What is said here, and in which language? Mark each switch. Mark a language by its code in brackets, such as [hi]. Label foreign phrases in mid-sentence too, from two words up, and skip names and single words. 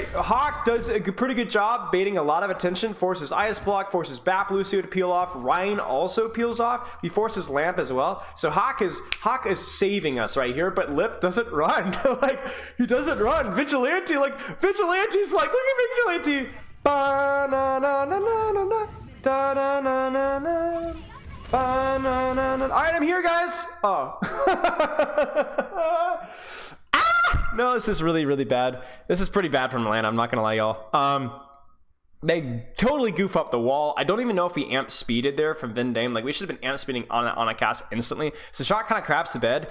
[en] Hawk does a pretty good job baiting a lot of attention. Forces Ice Block, forces Bap Lucio to peel off. Rein also peels off. He forces Lamp as well. So Hawk is saving us right here, but Lip doesn't run. Like, he doesn't run. Vigilante's like, look at Vigilante. Ba-na-na-na-na-na-na. Da-na-na-na-na. Ba-na-na-na. All right, I'm here, guys. Oh. No, this is really, really bad. This is pretty bad from Atlanta. I'm not gonna lie, y'all. They totally goof up the wall. I don't even know if he amp speeded there from Vendame. Like, we should have been amp speeding on a cast instantly. So shot kind of craps the bed.